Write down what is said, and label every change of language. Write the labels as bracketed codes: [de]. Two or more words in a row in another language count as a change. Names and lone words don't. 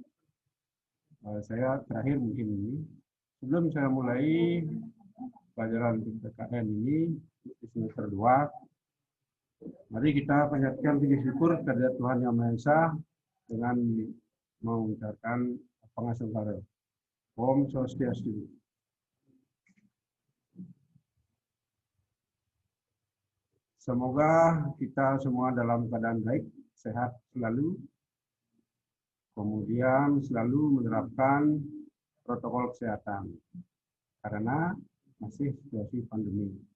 [id] Saya terakhir mungkin ini, sebelum saya mulai pelajaran PKN ini di semester 2, mari kita panjatkan puji syukur kepada Tuhan Yang Maha Esa dengan mengucapkan pangasembara. [ban] Om Swastiastu. [id] Semoga kita semua dalam keadaan baik, sehat selalu, kemudian selalu menerapkan protokol kesehatan, karena masih situasi pandemi.